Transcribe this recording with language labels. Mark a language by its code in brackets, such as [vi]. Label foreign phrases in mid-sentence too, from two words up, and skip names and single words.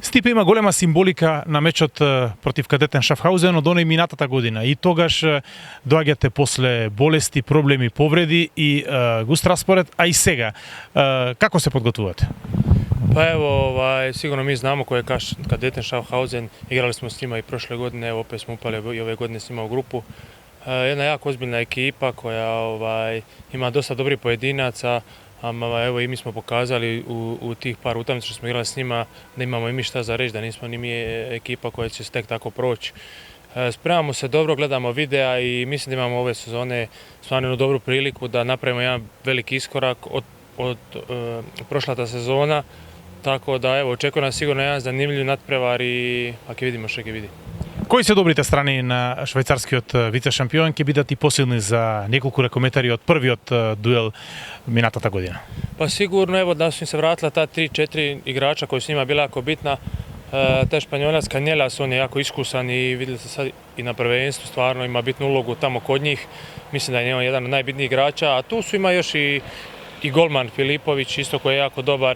[mk] типа има голема символика на мечот против Кадетен Шафхаузен од оној минатата година. И тогаш доаѓате после болести, проблеми, повреди и густ распоред, а и сега. Како се подготвувате? [hr] Pa evo, sigurno mi znamo ko je Kadeten Schaffhausen, igrali smo s njima i prošle godine, evo opet smo upali i ove godine s njima u grupu. Jedna jako ozbiljna ekipa koja ima dosta dobrih pojedinaca, evo i mi smo pokazali u tih par utakmica što smo igrali s njima da imamo i mi šta za reći, da nismo ni mi ekipa koja će se tek tako proći. Spremamo se dobro, gledamo videa i mislim da imamo ove sezone stvarno jednu dobru priliku da napravimo jedan veliki iskorak od prošla ta sezona. Tako da evo, očekuje nas sigurno jedan zanimljiv nadprevar i ako vidimo što vidi. [mk] Кои се добрите страни на швајцарскиот вице-шампион ќе бидат и посилни за неколку рекометари од првиот дуел минатата година? [hr] Pa sigurno evo da su im se vratila ta 3-4 igrača koji su njima bila jako bitna. Taj Španjolac Canellas, on je jako iskusan i vidjeli ste sad i na prvenstvu, stvarno ima bitnu ulogu tamo kod njih. Mislim da je on jedan od najbitnijih igrača, a tu su ima još i golman Filipović isto koji je jako dobar.